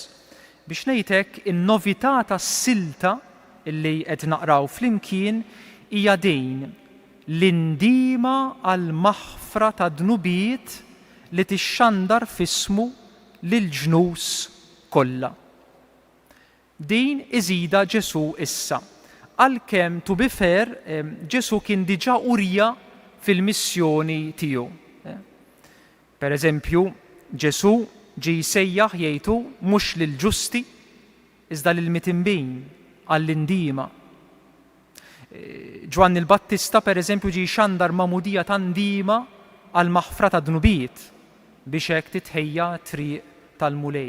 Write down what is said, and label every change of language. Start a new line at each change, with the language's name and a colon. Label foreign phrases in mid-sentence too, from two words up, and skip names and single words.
Maltese: Biex ngħidlek in-novità tas-silta illi qed naqraw flimkien hija din l-indima għal maħfra ta' dnubiet li tixxandar f'ismu lill-ġnus kollha. Din iżida Ġesu issa. Għalkemm
English: to be fair,
Maltese: Ġesu kien diġà urija fil-missjoni tiegħu. Pereżempju, Ġesu ġie jsejjaħ jgħidu mhux lill-ġusti iżda lill-mitinbin għall-indima. Ġwanni l-Battista pereżempju ġie jxandar magħmudija ta' ndima għal maħfra ta' dnubiet biex hekk titħejja triq tal-mulej.